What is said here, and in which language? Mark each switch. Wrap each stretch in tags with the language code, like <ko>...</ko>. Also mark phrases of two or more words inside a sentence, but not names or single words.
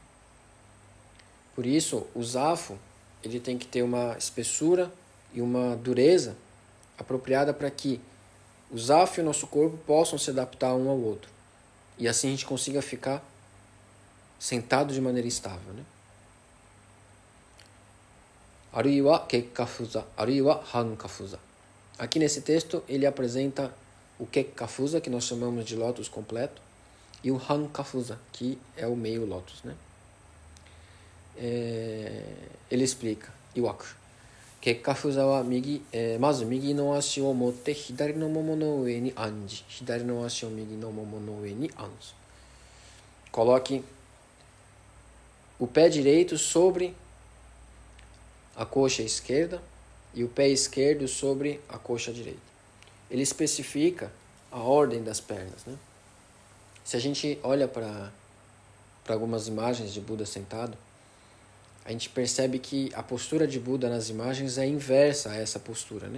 <pt>Por isso, o zafu ele tem que ter uma espessura e uma dureza apropriada para que o zafu e o nosso corpo possam se adaptar um ao outro. E assim a gente consiga ficar sentado de maneira estável, né?</pt> <ja>或いは結跏趺坐、或いは半跏趺坐.</ja> <pt>Aqui nesse texto ele apresenta o kekkafuza, que nós chamamos de lótus completo, e o hankafuza, que é o meio lótus, né? Ele explica, iwaku.</pt> <ja>結跏趺坐は先ず右の足を以て左の腿の上に安じ、左の足を右の腿の上に安じ.</ja> <pt>Coloque o pé direito sobre a coxa esquerda e o pé esquerdo sobre a coxa direita. Ele especifica a ordem das pernas, né? Se a gente olha para algumas imagens de Buda sentado, a gente percebe que a postura de Buda nas imagens é inversa a essa postura, né?</pt>